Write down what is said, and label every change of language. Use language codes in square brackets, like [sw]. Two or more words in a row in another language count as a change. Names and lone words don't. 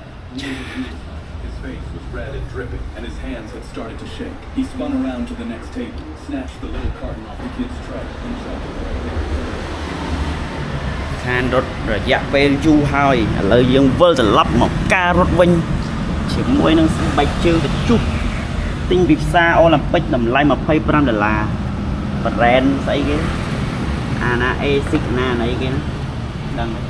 [en] His face was red and dripping, and his hands had started to shake. He spun around to the next table, snatched the little carton off the kid's tray, and shoved it right there. [km] ខានរត់រយៈពេលយូរហើយឥឡូវយើងវិលត្រឡប់មកការរត់វិញជាមួយនឹងស្បែកជើងកញ្ជុះទិញពីផ្សារអូឡ িম্প ិកតម្លៃ$25 ប្រែនស្អីគេអាណា A6 ណាអីគេណាដឹង